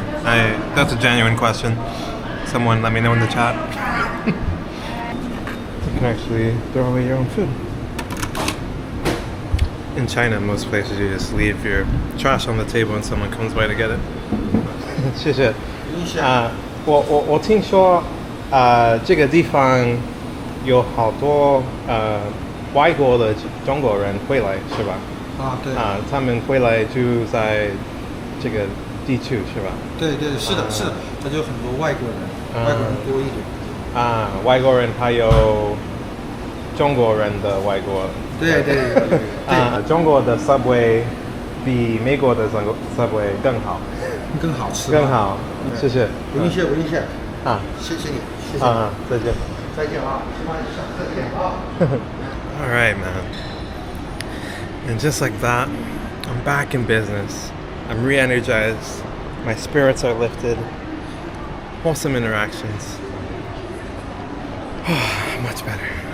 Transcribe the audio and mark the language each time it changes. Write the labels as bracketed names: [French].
[English] That's a genuine question. Someone let me know in the chat. You can actually throw away your own food. In China, most places you just leave your trash on the table and someone comes by to get it. [Chinese] 谢谢。我听说这个地方有好多外国的中国人会来是吧？对。他们会来住在这个地区是吧？对，是的，是的，那就很多外国人，外国人多一点。外国人还有中国人的外国。对。中国的 Subway 比美国的 Subway 更好。更好吃。更好，谢谢。不用谢，不用谢。谢谢你。再见。再见啊，希望下次再见啊。 [English] All right, man. And just like that, I'm back in business. I'm re-energized. My spirits are lifted. Wholesome interactions. Much better.